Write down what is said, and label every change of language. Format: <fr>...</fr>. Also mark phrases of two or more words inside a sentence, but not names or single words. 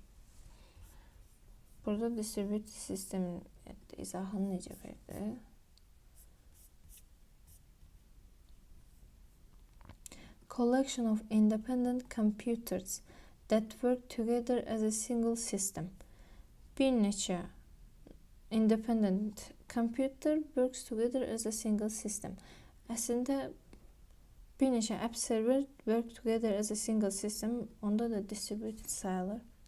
<az>Burada</az> <en>distributed system</en> <az>izahını necə verdi?</az> <en>Collection of independent computers that work together as a single system.</en> <az>Bir neçə</az> <en>independent computer works together as a single system.</en> <az>Əslində bir neçə</az> <en>app server work together as a single system,</en> <az>onda da distributed sayılır.</az>